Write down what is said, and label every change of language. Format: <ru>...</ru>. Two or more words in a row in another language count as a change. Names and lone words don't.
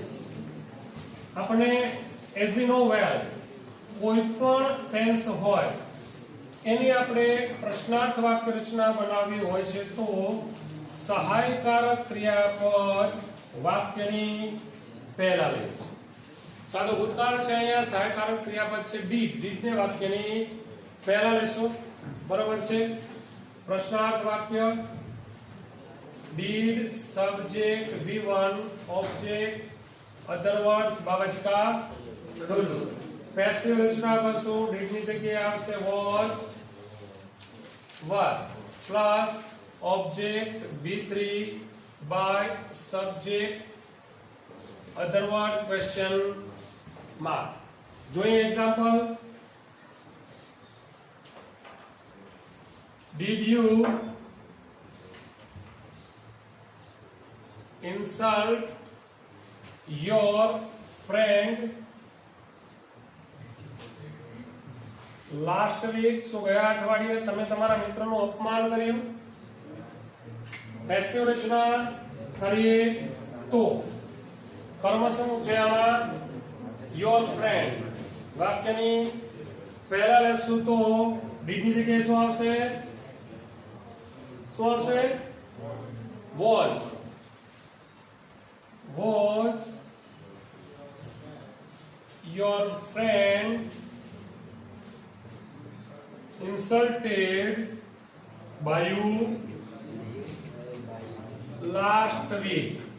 <gu>આપણે</gu> <en>as we know well</en> <gu>કોઈ પણ ટેન્સ હોય એની આપણે પ્રશ્નાર્થ વાક્ય રચના બનાવવી હોય છે તો સહાયકારક ક્રિયાપદ વાક્યની પહેલા લે છે. સાદો ભૂતકાળ છે, અહીંયા સહાયકારક ક્રિયાપદ છે ડીડ ને વાક્યની પહેલા લેશું, બરાબર છે. પ્રશ્નાર્થ વાક્ય</gu> <en>did subject V1 object other words</en> <gu>બાબત કા ધુલુ.</gu> <en>પેસિવ</en> <gu>રચના કરશું,</gu> <en>did</en> <gu>ની જગ્યાએ આવશે</gu> <en>was were પ્લસ object V3 by subject other word question mark.</en> <gu>જોઈએ એક્ઝામ્પલ.</gu> <en>Did you insult your friend last week?</en> <gu>So ગયા અઠવાડિયે તમે તમારા મિત્રનું અપમાન કર્યું. પેસિવ રચના કરીએ તો કર્મ શું છે આમાં?</gu> <en>your friend</en> <gu>વાક્યની પહેલા લેશું તો did ની જગ્યાએ શું આવશે?</gu> <en>was your friend insulted by you last week?</en>